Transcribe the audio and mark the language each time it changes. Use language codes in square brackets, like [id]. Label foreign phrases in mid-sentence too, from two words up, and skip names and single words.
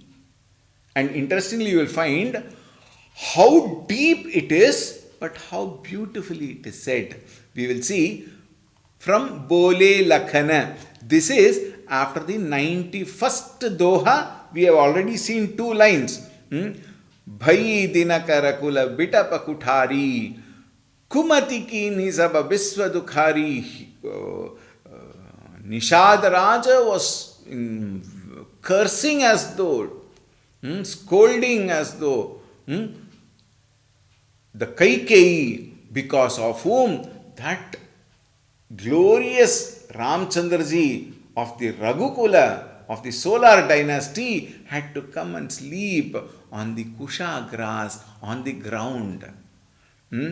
[en] And interestingly, you will find how deep it is, but how beautifully it is said. We will see from Bole Lakhana. This is after the 91st Doha. We have already seen two lines. [awa] भइ दिनकरकुल बिटप कुठारी कुमति की निजबा बिस्व दुखारी. [en] Nishad Raja was cursing as though, scolding as though, the Kaikeyi, because of whom that glorious Ramchandraji of the Raghukula, of the solar dynasty, had to come and sleep on the kusha grass, on the ground.